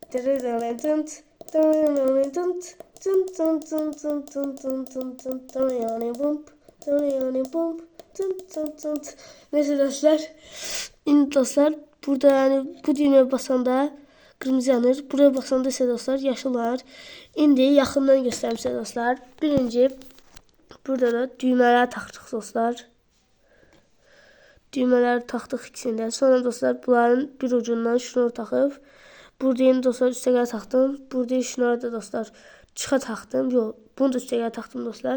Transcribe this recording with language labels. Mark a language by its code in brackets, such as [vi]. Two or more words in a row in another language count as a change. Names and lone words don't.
[tr] Neyse dostlar. Şimdi dostlar burada yani bu düğmeye basanda kırmızı yanır. Buraya basanda ise dostlar [az] yaşıl var. [tr] Şimdi yakından göstereyim size dostlar. [az] Birinci burada da düğmeler taxırıq dostlar. Düğmeler taxdıq ikisində. Sonra dostlar bunların bir ucundan şunları taxıb. Burada yeni dostlar üstə gələ taxdım. Burada şunları da dostlar çıxa taxdım. Yox, bunu da üstə gələ taxdım dostlar.